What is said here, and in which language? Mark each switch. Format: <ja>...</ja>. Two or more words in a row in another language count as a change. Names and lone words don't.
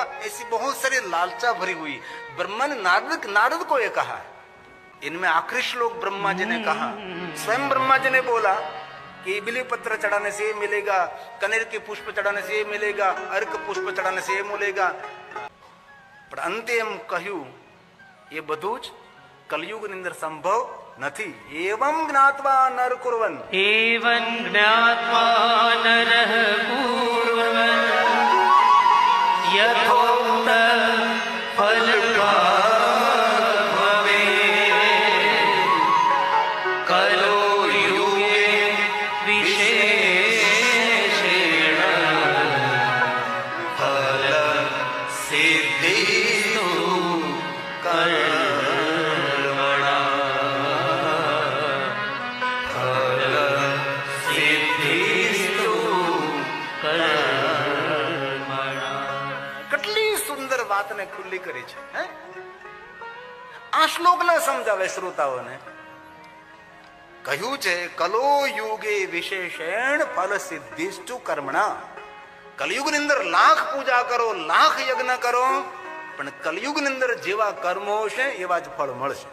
<hi>ऐसी बहुत सारी लालचा भरी हुई। ब्रह्मा ने नारद को ये कहा। इनमें आखिरी श्लोक ब्रह्मा जी ने कहा, स्वयं ब्रह्मा जी ने बोला कि बिली पत्र चढ़ाने से ये मिलेगा, कनेर के पुष्प चढ़ाने से ये मिलेगा, अर्क पुष्प चढ़ाने से ये मिलेगा।</hi> <gu>પર અંતે એમ કહુ યે બધું જ કલયુગની અંદર સંભવ નથી।</gu> <sa>एवं ज्ञात्वा नर कुर्वन्, एवं ज्ञात्वा नरः कुर्वन् यथोक्त फलप्राप्तिः भवेत्। कलो युगे विशेषेण फलसिद्धिस्तु कर्मणा। फलसिद्धिस्तु कर्मणा।</sa> <gu>કેટલી સુંદર વાત ને ખુલ્લી કરી છે। શ્લોકના સમજાવે શ્રોતાઓને. કહ્યું છે</gu> <sa>कलो युगे विशेषण फल सिद्धिष्टु कर्मणा.</sa> <gu>કલયુગની અંદર લાખ પૂજા કરો, લાખ યજ્ઞ કરો, પણ કલયુગની અંદર જેવા કર્મો છે એવા જ ફળ મળશે.</gu>